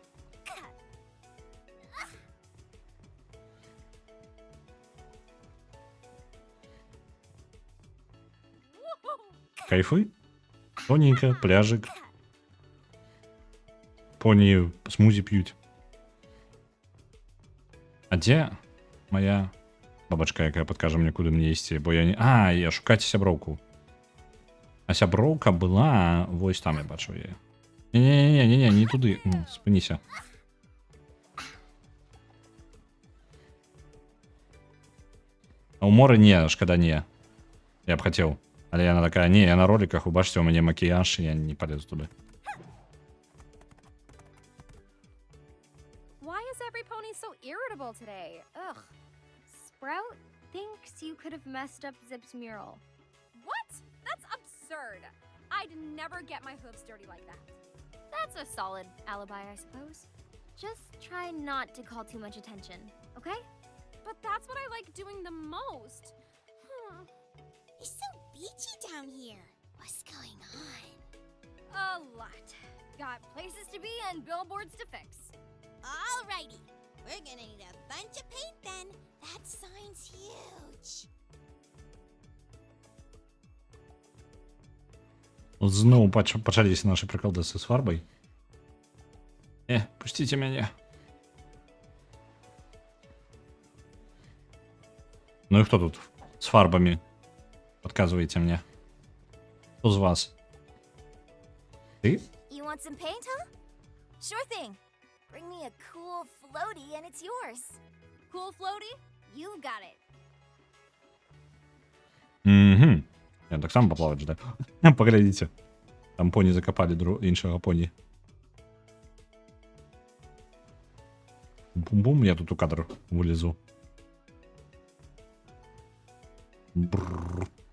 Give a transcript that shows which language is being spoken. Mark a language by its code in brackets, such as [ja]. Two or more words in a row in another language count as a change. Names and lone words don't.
[uk] Кайфуй. Тоненько, пляжик. Поні смузі п'ють. [be] А дзе моя бабачка, якая падкажа мне, куды мне ісці, бо я не... А, я шукаць сяброўку. А сяброўка была... Вось там я бачу яе. Не-не-не, не туды. Спыніся. А ў моры не, шкада не. Я б хацеў. Але яна такая, не, я на роликах, убачце, у мяне макіяж, я не полезу туды. [en] Why is every pony so irritable today? Ugh. Sprout thinks you could have messed up Zip's mural. What? That's absurd. I'd never get my hooves dirty like that. That's a solid alibi, I suppose. Just try not to call too much attention, okay? But that's what I like doing the most. It's so beachy down here. What's going on? A lot. Got places to be and billboards to fix. Alrighty. We're gonna need a bunch of paint then. That sign's huge. [be] Зноў пачаліся нашы прыкалдасы з фарбай. Пусціце мяне. Ну і хто тут з фарбамі? [ru] Подказывайте мне. Кто из вас? Ты? [en] You want some paint, huh? Sure thing. Bring me a cool floaty and it's yours. Cool floaty? You got it. Угу. [ru] Я так сам поплавать ждаю. Поглядите. [be] Там пони закопали іншого пони. Бум-бум, я тут у кадр вылезу. Бррр.